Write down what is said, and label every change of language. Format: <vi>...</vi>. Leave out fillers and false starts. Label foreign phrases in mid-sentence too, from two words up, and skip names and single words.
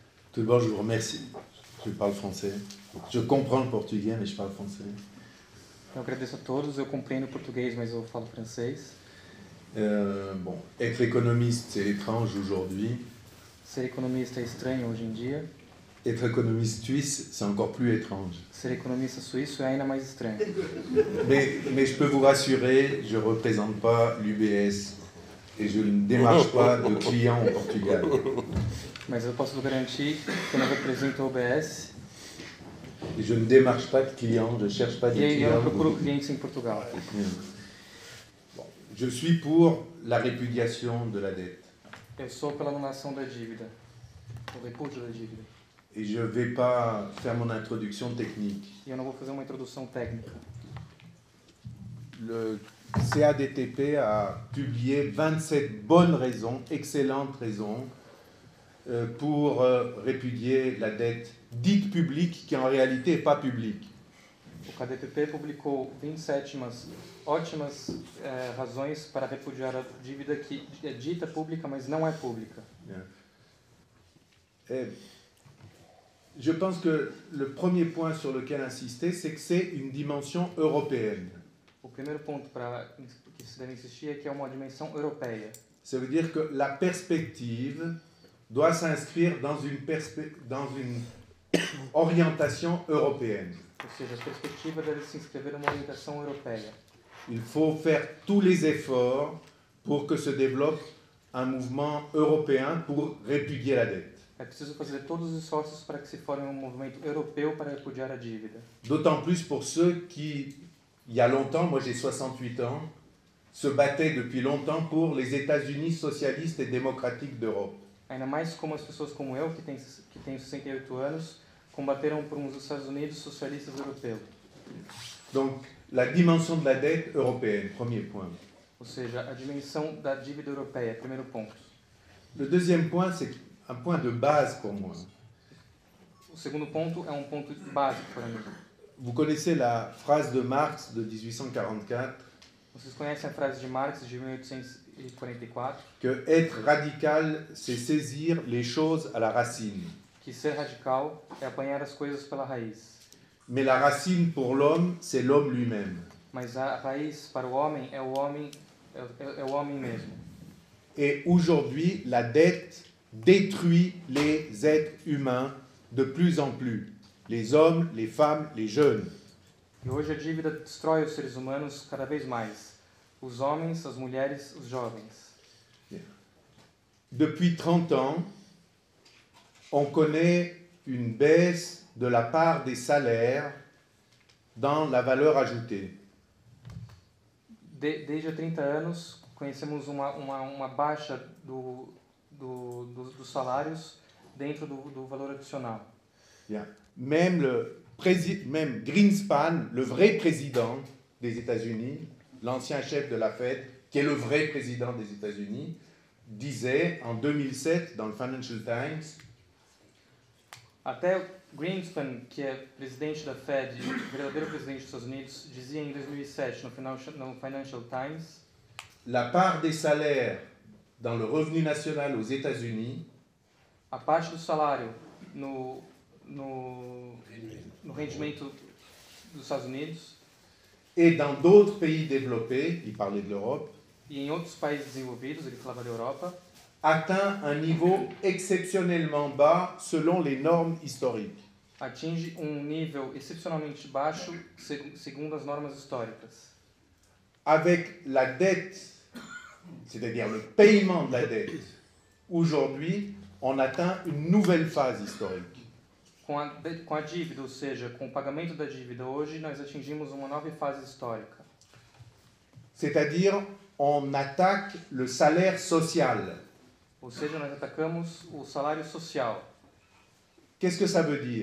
<fr>Tout d'abord, je vous remercie. Je parle français. Je comprends le portugais, mais je parle français.</fr> <pt>Eu agradeço a todos, eu compreendo português, mas eu falo francês.</pt> <fr>Bon, être économiste, c'est étrange aujourd'hui.</fr> <pt>Ser economista é estranho hoje em dia.</pt> <fr>Être économiste suisse, c'est encore plus étrange.</fr> <pt>Ser economista suíço é ainda mais estranho.</pt> <fr>Mais je peux vous rassurer, je ne représente pas l'UBS et je ne démarche pas de clients au Portugal.</fr> <pt>Mas eu posso garantir que eu não represento a OBS</pt> <fr>Et je ne démarche pas de clients, je ne cherche pas de</fr> <pt>e eu não</pt> <fr>clients.</fr> <pt>procuro clientes em Portugal.</pt> <fr>Bon, je suis pour la répudiation de la dette.</fr> <pt>Eu sou pela anulação da dívida, o repúdio da dívida.</pt> <fr>Et je ne vais pas faire mon introduction technique.</fr> <pt>E eu não vou fazer uma introdução técnica.</pt> <fr>Le CADTP a publié 27 bonnes raisons, excellentes raisons, pour répudier la dette dite publique, qui en réalité n'est pas publique.</fr> <pt>O KDPP publicou 27 ótimas razões para repudiar a dívida que é dita pública, mas não é pública.</pt> <fr>Et je pense que le premier point sur lequel insister, c'est que c'est une dimension européenne.</fr> <pt>O primeiro ponto que se deve insistir é que é uma dimensão europeia.</pt> <fr>Ça veut dire que la perspective doit s'inscrire dans une orientation européenne.</fr> <pt>Ou seja, a perspectiva deve se inscrever numa orientação europeia.</pt> <fr>Il faut faire tous les efforts pour que se développe un mouvement européen pour répudier la dette.</fr> <pt>É preciso fazer todos os esforços para que se forme um movimento europeu para repudiar a dívida.</pt> <fr>D'autant plus pour ceux qui, il y a longtemps, moi j'ai 68 ans, se battaient depuis longtemps pour les États-Unis socialistes et démocratiques d'Europe.</fr> <pt>Ainda mais como as pessoas como eu, que têm 68 anos, combateram por uns Estados Unidos socialistas europeus.</pt> <fr>Donc, la dimension de la dette européenne, premier point.</fr> <pt>Ou seja, a dimensão da dívida europeia, primeiro ponto.</pt> <fr>Le deuxième point, c'est un point de base pour moi.</fr> <pt>O segundo ponto é um ponto básico para mim.</pt> <fr>Vous connaissez la phrase de Marx de 1844,</fr> <pt>Vocês conhecem a frase de Marx de 1844?</pt> <fr>que être radical, c'est saisir les choses à la racine.</fr> <pt>Que ser radical é apanhar as coisas pela raiz.</pt> <fr>Mais la racine pour l'homme, c'est l'homme lui-même.</fr> <pt>Mas a raiz para o homem é o homem mesmo.</pt> <fr>Et aujourd'hui, la dette détruit les êtres humains de plus en plus. Les hommes, les femmes, les jeunes.</fr> <pt>E hoje a dívida destrói os seres humanos cada vez mais. Os homens, as mulheres, os jovens.</pt> <fr>Depuis 30 ans, on connaît une baisse de la part des salaires dans la valeur ajoutée.</fr> <pt>Desde há 30 anos, conhecemos uma baixa dos salários dentro do valor adicional.</pt> <fr>Bien. Même Greenspan, le vrai président des États-Unis, l'ancien chef de la Fed, qui est le vrai président des États-Unis, disait en 2007 dans le Financial Times,</fr> <pt>até Greenspan, que é presidente da Fed, verdadeiro presidente dos Estados Unidos, dizia em 2007 no Financial Times,</pt> <fr>la part des salaires dans le revenu national aux États-Unis</fr> <pt>a parte do salário no rendimento dos Estados Unidos</pt> <fr>et dans d'autres pays développés, il parlait de l'Europe,</fr> <pt>e em outros países desenvolvidos, ele falava da Europa,</pt> <fr>atteint un niveau exceptionnellement bas selon les normes historiques.</fr> <pt>atinge nível excepcionalmente baixo segundo as normas históricas.</pt> <fr>Avec la dette, c'est-à-dire le paiement de la dette, aujourd'hui, on atteint une nouvelle phase historique.</fr> <pt>Com a dívida, ou seja, com o pagamento da dívida hoje, nós atingimos uma nova fase histórica.</pt> <fr>C'est-à-dire, on attaque le salaire social.</fr> <pt>Ou seja, nós atacamos o salário social.</pt> <fr>Qu'est-ce que ça veut dire?</fr>